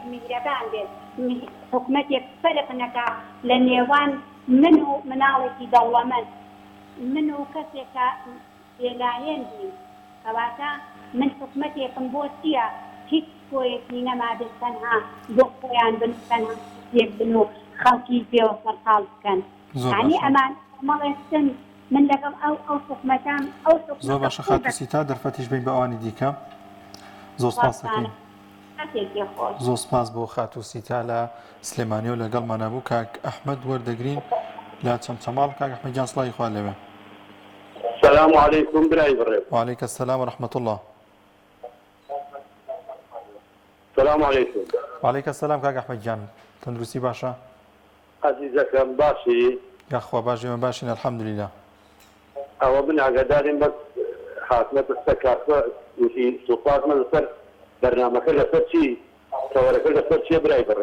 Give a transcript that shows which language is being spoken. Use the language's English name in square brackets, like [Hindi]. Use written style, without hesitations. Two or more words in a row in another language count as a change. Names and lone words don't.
[Central Kurdish] میهرەبان بێت حکومەتێک فەرق نەکا لە نێوان من و مناڵێکی دەوڵەمەند من و کەسێکە بێلایەندی کەواتە من حکومەتێکم بۆ چییە هیچ کۆیەکی نەمابێت تەنها بۆ خۆیان بن تەنها یەک بن و خەڵکی پێوە سەرقاڵ بکەن یعنی ئەمان مەڵێستن من لەگەڵ ئەو حکومەتان ئەو زۆر باشە خاتوسیتا دەرفەتیش بین بە ئەوانی دیکە زۆر سپاس دەکەین. زۆر سپاس بۆ خاتوسیتا لە سلێمانی و لەگەڵمانە بوو کاک ئەحمەد وەردەگرین لە چەمچەماڵ. کاک ئەحمەد جان سڵای خوا لەوێ. [Arabic] السلام عليكم [Central Kurdish] برای بڕێ. [Arabic] وعليك السلام ورحمة الله. السلام عليكم. وعليك السلام [Central Kurdish] کاک ئەحمەد جان تەندروستی باشە؟ عزیزەکەم باشی؟ یاخوا باش ئێمە باشین الحەمدوللیلا. ئەوە من ئاگاداریم بەس حاکمەتە سەر کاتوە وتی سوپاسمە لەسەر بەرنامەکە لەسەر چی تەوەرەکە لەسەر چیە برای بڕێ؟